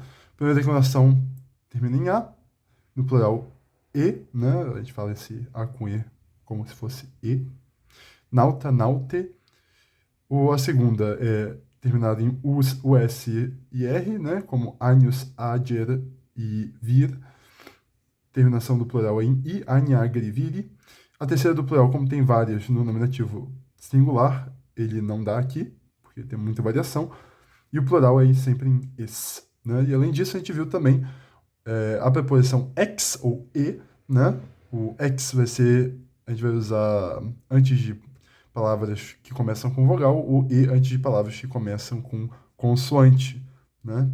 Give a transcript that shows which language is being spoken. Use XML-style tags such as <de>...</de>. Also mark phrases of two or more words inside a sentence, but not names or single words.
<pt>Primeira declinação termina em A, no plural e, né? A gente fala esse A com E como se fosse E.</pt> <la>Nauta, naute.</la> <pt>Ou a segunda é terminada em US e R, né? Como</pt> <la>agnus, ager</la> <pt>e vir. Terminação do plural é em I,</pt> <la>agnagri, viri.</la> <pt>A terceira do plural, como tem várias no nominativo singular, ele não dá aqui, porque tem muita variação. E o plural é sempre em es, né? E além disso, a gente viu também a preposição ex ou e, né? O ex vai ser, a gente vai usar antes de palavras que começam com vogal, o e antes de palavras que começam com consoante, né?</pt>